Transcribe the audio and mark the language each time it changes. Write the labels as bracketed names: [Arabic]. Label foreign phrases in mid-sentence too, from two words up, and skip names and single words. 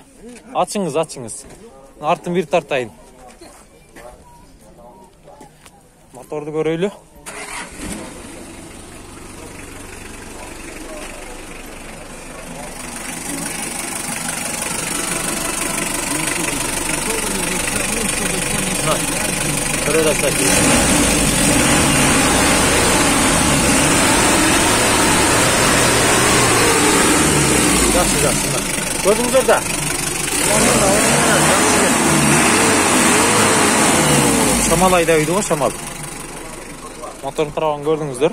[Kyrgyz] Ачыңыз. Артын бир тартайын. Моторду көрөйлү. Көрөт атасыздар. [Kazakh] Жақсы. Көрдіңіздер да? Шамал айдайды ғой, шамал. Моторын тараған көрдіңіздер.